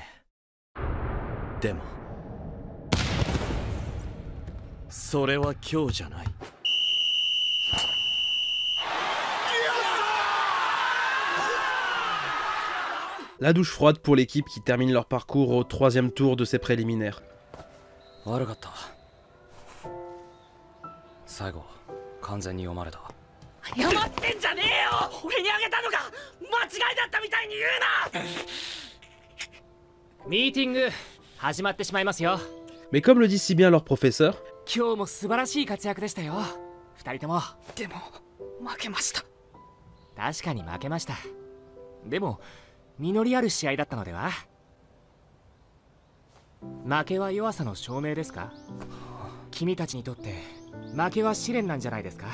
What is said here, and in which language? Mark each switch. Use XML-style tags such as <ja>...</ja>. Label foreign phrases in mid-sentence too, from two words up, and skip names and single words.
<ja>でもそれは今日じゃない。</ja> <fr>La douche froide pour l'équipe qui termine leur parcours au 3e tour de ces préliminaires.</fr> <ja>悪かった。最後完全に読まれた。謝ってんじゃねえよ。俺にあげたのが間違いだったみたいに言うな。ミーティング始まってしまいますよ。</ja> <fr>Mais comme le dit si bien leur professeur,</fr> <ja>今日も素晴らしい活躍でしたよ。二人とも。でも負けました。確かに負けました。でも実りある試合だったのでは。負けは弱さの証明ですか？君たちにとって負けは試練なんじゃないですか？</ja>